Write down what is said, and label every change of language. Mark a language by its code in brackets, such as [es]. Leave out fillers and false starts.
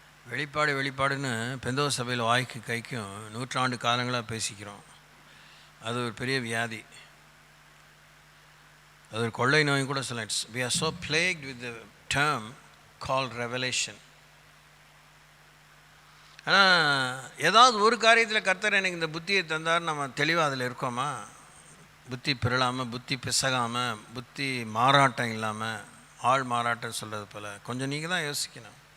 [ta] வெளிப்பாடுன்னு பெந்தோ சபையில் வாய்க்கு கைக்கும் 100 ஆண்டு காலங்களாக பேசிக்கிறோம். அது ஒரு பெரிய வியாதி, அது ஒரு கொள்ளை நோய் கூட சொல்லலாம். [en] We are so plagued with the term called revelation. [ta] ஆனால் ஏதாவது ஒரு காரியத்தில் கர்த்தர் எனக்கு இந்த புத்தியை தந்தார், நம்ம தெளிவாக அதில் இருக்கோமா? புத்தி பிறழாமல், புத்தி பிசகாமல், புத்தி மாறாட்டம் இல்லாமல், ஆள் மாறாட்டம் சொல்கிறது போல் கொஞ்சம் நீங்கள் தான் யோசிக்கணும்.